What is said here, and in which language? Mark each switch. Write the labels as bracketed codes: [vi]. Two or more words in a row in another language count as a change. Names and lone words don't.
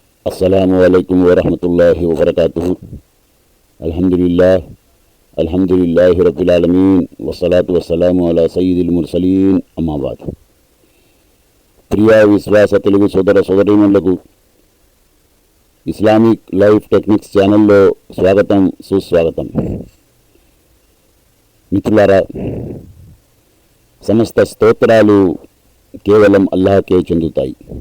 [ar] السلام عليكم ورحمة الله وبركاته. الحمد لله رب العالمين والصلاة والسلام على سيد المرسلين أما بعد. [te] ప్రియ విశ్వాస తెలుగు సోదర సోదరీమణులకు ఇస్లామిక్ లైఫ్ టెక్నిక్స్ ఛానల్లో స్వాగతం, సుస్వాగతం. మిత్రులారా, సమస్త స్తోత్రాలు కేవలం అల్లాహకే చెందుతాయి.